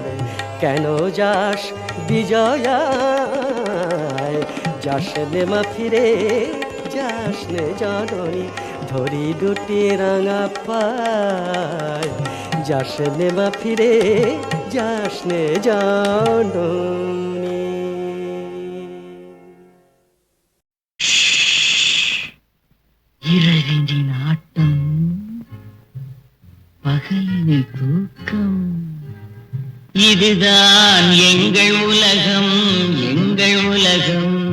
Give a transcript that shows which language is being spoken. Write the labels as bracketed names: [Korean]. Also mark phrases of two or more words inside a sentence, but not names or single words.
[Bangla] কেন যাস বিজয়ায়, যাস নে মা ফিরে যাস নে জননী, ধরি দুটি রাঙা পায়, যাস নে মা ফিরে যাস নে জননী। [Tamil] இரவினின் ஆட்டம், பகலினில் தூக்கம், இதுதான் எங்கள் உலகம், எங்கள் உலகம்.